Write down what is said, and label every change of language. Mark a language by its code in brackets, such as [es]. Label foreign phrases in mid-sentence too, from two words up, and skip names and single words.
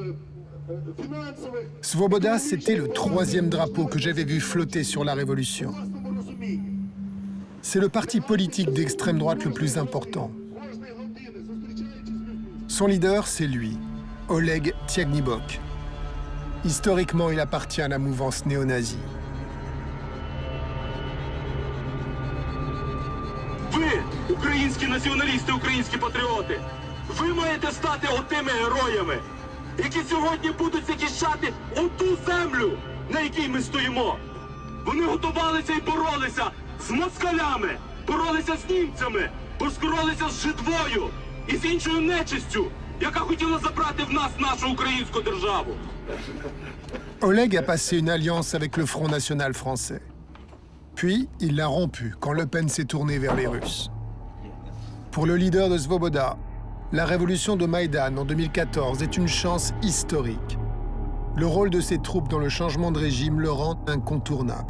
[fr] Svoboda, c'était le 3e drapeau que j'avais vu flotter sur la Révolution. C'est le parti politique d'extrême droite le plus important. Son leader, c'est lui, Oleg Tiagnibok. Historiquement, il appartient à la mouvance néo-nazie. [uk] Ви, українські націоналісти, українські патріоти, ви маєте стати отими героями, які сьогодні будуть захищати оту землю, на якій ми стоїмо. Вони готувалися і боролися з москалями, боролися з німцями, боролися з жидвою і з іншою нечистю, яка хотіла забрати в нас нашу українську державу. [fr] Oleg a passé une alliance avec le Front National français. Puis, il l'a rompue quand Le Pen s'est tourné vers les Russes. Pour le leader de Svoboda, la révolution de Maïdan en 2014 est une chance historique. Le rôle de ses troupes dans le changement de régime le rend incontournable.